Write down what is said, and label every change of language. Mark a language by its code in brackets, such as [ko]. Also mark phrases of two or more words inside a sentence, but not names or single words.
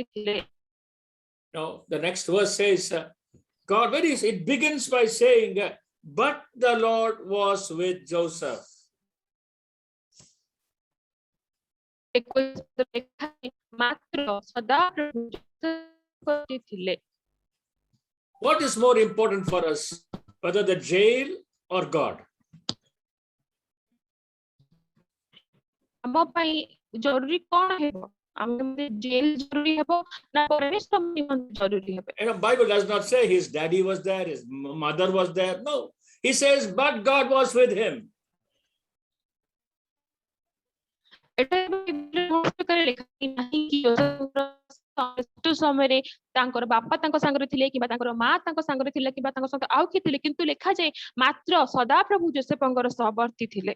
[en] Now, the next verse says, God, it begins by saying, but the Lord was with Joseph. [or] 21 ଲେଖା ହେଇଛି, ମାତ୍ର ସଦାପ୍ରଭୁ ଯୋଶେଫଙ୍କ ଥିଲେ। [en] What is more important for us, whether the jail or God? [or] ଆମ ପାଇଁ ଜରୁରୀ କଣ ହେବ? ଆମେ ଜେଲ ଜରୁରୀ ହେବ ନା ପରମେଶ୍ୱର ନିମନ୍ତେ ଜରୁରୀ ହେବ? [en] You know, Bible does not say his daddy was there, his mother was there. No, he says, but God was with him. [or] ଏଟା ବିବୃତରେ ଲେଖା ନାହିଁ କି ଯୋଶେଫଙ୍କ ସମୟରେ ତାଙ୍କର ବାପା ତାଙ୍କ ସାଙ୍ଗରେ ଥିଲେ କିମ୍ବା ତାଙ୍କର ମା ତାଙ୍କ ସାଙ୍ଗରେ ଥିଲେ କିମ୍ବା ତାଙ୍କ ସହିତ ଆଉ କିଏ ଥିଲେ, କିନ୍ତୁ ଲେଖାଯାଏ ମାତ୍ର ସଦାପ୍ରଭୁ ଯୋଶେଫଙ୍କର ସହବର୍ତ୍ତୀ ଥିଲେ।